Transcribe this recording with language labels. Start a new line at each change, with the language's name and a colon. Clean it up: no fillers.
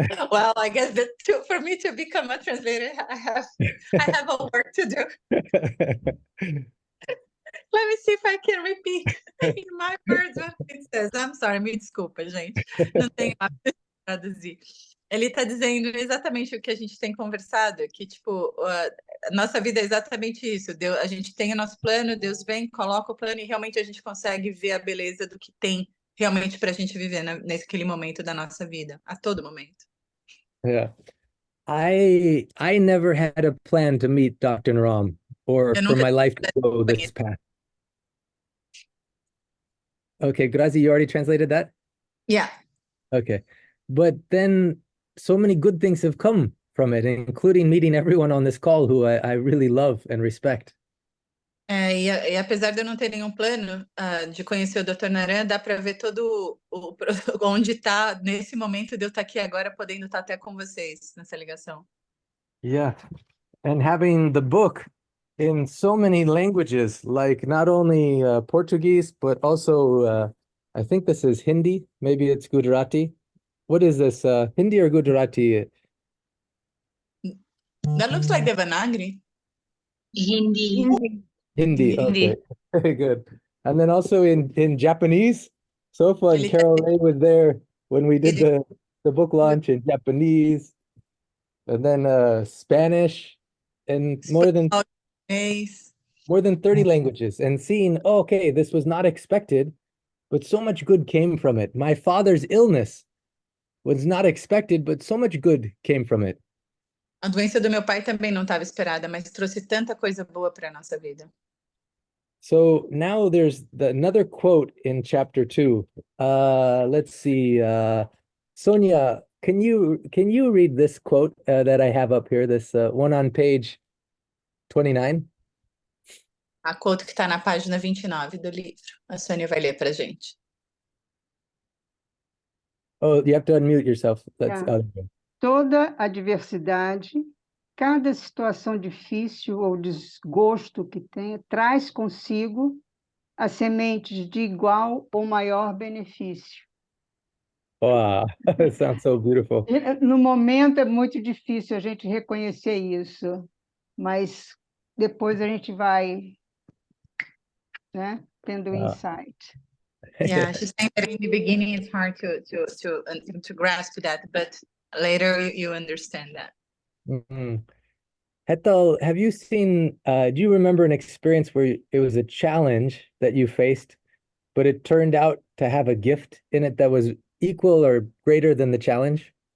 English: Well, I guess that for me to become a translator, I have a work to do. Let me see if I can repeat in my words what it says. I'm sorry,
Portuguese: me desculpa, gente. Não tenho hábito de traduzir. Ele está dizendo exatamente o que a gente tem conversado, que, tipo, a nossa vida é exatamente isso. A gente tem o nosso plano, Deus vem, coloca o plano e realmente a gente consegue ver a beleza do que tem realmente para a gente viver naquele momento da nossa vida, a todo momento.
English: Yeah. I never had a plan to meet Dr. Ram or for my life to go this path. Okay, Grazi, you already translated that? Yeah. Okay. But then so many good things have come from it, including meeting everyone on this call who I really love and respect.
Portuguese: E apesar de eu não ter nenhum plano de conhecer o Dr. Naran, dá para ver todo onde está nesse momento de eu estar aqui agora, podendo estar até com vocês nessa ligação.
English: Yeah, and having the book in so many languages, like not only Portuguese, but also I think this is Hindi, maybe it's Gujarati. What is this, Hindi or Gujarati? That looks like Devanagari. Hindi. Hindi, okay, very good. And then also in Japanese. So fun, Carol Ray was there when we did the book launch in Japanese, and then Spanish, and more than 30 languages, and seeing, oh, okay, this was not expected, but so much good came from it. My father's illness was not expected, but so much good came from it.
Portuguese: A doença do meu pai também não estava esperada, mas trouxe tanta coisa boa para a nossa vida.
English: So now there's another quote in chapter 2. Let's see. Sonia, can you read this quote that I have up here? This one on page 29.
Portuguese: A quote que está na página 29 do livro. A Sônia vai ler para a gente.
English: Oh, you have to unmute yourself. That's
Portuguese: Toda adversidade, cada situação difícil ou desgosto que tenha, traz consigo as sementes de igual ou maior benefício.
English: Wow, that sounds so beautiful.
Portuguese: No momento é muito difícil a gente reconhecer isso, mas depois a gente vai, né, tendo insight.
English: Yeah, she's saying that in the beginning it's hard to grasp that, but later you understand that. Mm-hmm. Hetal, have you seen, do you remember an experience where it was a challenge that you faced, but it turned out to have a gift in it that was equal or greater than the challenge?